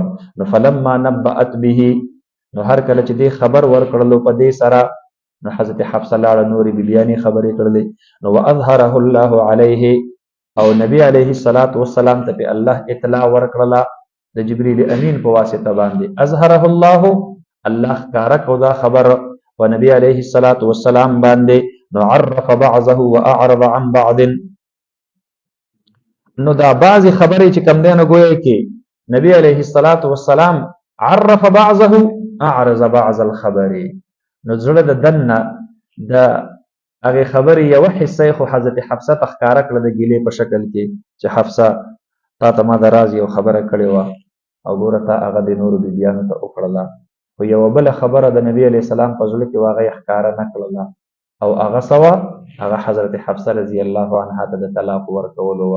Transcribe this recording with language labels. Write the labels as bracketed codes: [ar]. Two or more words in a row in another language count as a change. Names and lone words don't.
[ps] نو [ar] فلما نبأت به، [ps] نو هر کله چې دې خبر ورکړلو په دې سره، نو حضرت حفصه لاړه نورې بیبیانې خبرې کړلې، نو [ar] واظهره الله علیه [ps] او نبی علیه السلام ته په الله اطلاع ورکړله د جبریل امین په واسطه باندې. [ar] اظهره الله [ps] ښکاره کړو دا خبر په نبی علیه السلام باندې، نو [ar] عرف بعضه واعرض عن بعض، [ps] نو دا بعضې خبرې چې کوم دی نو ګویا کې نبی علیه السلام [ar] عرف بعضه اعرض بعض [ps] الخبرې، نو زړه د دنه د هغې خبرې یوه حصه خو حضرت حفصه ته ښکاره کړه د ګیلې په شکل کې چې حفصه تا ته ما د راز یو خبره کړې وه او ګوره تا هغه د نورو بیبیانو ته وکړله، خو یوه بله خبره د نبي علیه السلام په زړه کې وه هغه یې ښکاره نه کړله او هغه څه وه، هغه حضرت حفصه رضی الله عنها ته د طلاق ورکولو وه.